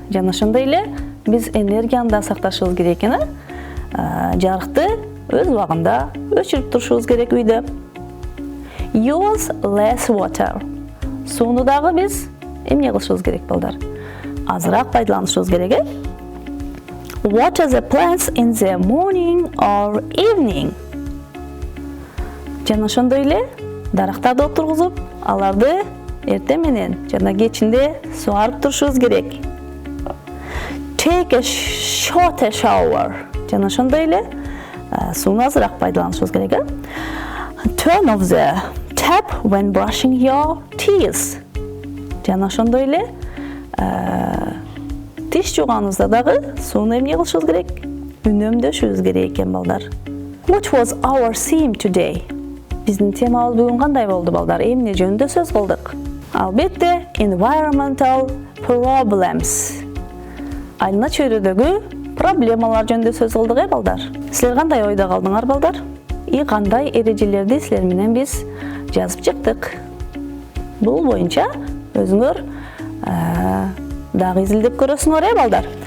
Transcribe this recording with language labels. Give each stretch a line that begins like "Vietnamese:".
Kyrgyz: Жана ошондой эле биз энергияны да сакташыбыз керек экен. Жарыкты өз убагында өчүрүп турушубуз керек үйдө.
English: Use less water.
Kyrgyz: Сууну дагы биз эмне кылышыбыз керек, балдар? Азыраак пайдаланышыбыз керек.
English: Water the plants in the morning or evening.
Kyrgyz: Жана ошондой эле дарактарды отургузуп, аларды эртең менен жана кечинде суарып турушубуз керек.
English: Take a shorter shower.
Kyrgyz: Жана ошондой эле сууну азыраак пайдаланышыбыз керек.
English: Turn off the tap when brushing your teeth.
Kyrgyz: Жана ошондой эле тиш жууганыбызда дагы сууну эмне кылышыбыз керек? Үнөмдөшүбүз керек экен, балдар.
English: What was our theme today?
Kyrgyz: Биздин темабыз бүгүн кандай болду, балдар? Эмне жөнүндө сөз кылдык? Албетте,
English: environmental problems.
Kyrgyz: Айылна чөйрөдөгү проблемалар жөнүндө сөз кылдык, балдар. Силер кандай ойдо калдыңар, балдар? Кандай эрежелерди силер менен биз жазып чыктык? Бул боюнча өзүңөр дагы изилдеп көрөсүңөр, балдар.